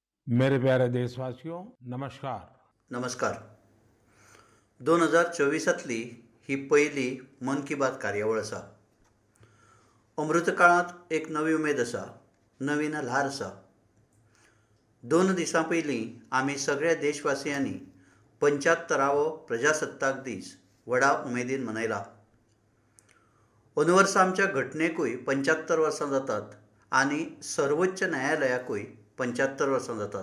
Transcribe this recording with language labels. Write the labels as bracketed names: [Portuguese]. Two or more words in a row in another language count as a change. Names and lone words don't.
[Hindi] मेरे प्यारे देशवासियों, नमस्कार. [Konkani] नमस्कार. 2024तली ही पहिली मन की बात कार्यावळ आसा. अमृत काळात एक नवी उमेद आसा, नवीन ल्हार आसा. 2 दिसां पयलीं आमी सगळ्या देशवासियांनी 75वो प्रजासत्ताक दीस व्हडा उमेदीन मनयला. अंदू वर्सा आमच्या घटनेकूय 75 वर्सां जातात आनी सर्वोच्च न्यायालयाकूय 75 वर्सां जातात.